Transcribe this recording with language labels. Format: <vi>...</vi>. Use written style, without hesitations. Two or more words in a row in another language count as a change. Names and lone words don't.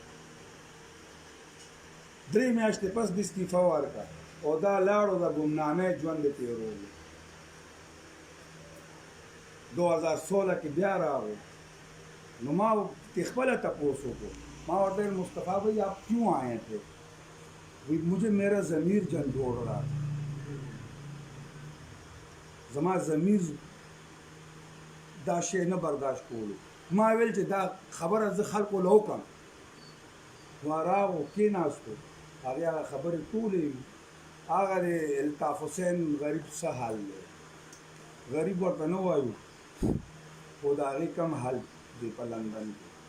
<ps>3 میاشتې پس د استعفا ورکړه او دا لاړو د ګمنامۍ ژوند یې تېرولو 2016 کې بیا راغو نو ما خپله تپوس وکړو ما ورته ویل</ps> <ur>مصطفیٰ بھائی آپ کیوں آئے تھے مجھے میرا ضمیر جھنجھوڑ رہا تھا</ur> <ps>زما ضمیر دا شی نه برداشت کولو ما ویل چې دا خبره زه خلکو له وکړم نو راغو کېناستو هغې هغه خبرې ټولې هغه د الطاف حسین غریب څه حال دی غریب ورته نه وایو خو د هغې کم حال دی په لندن کې</ps>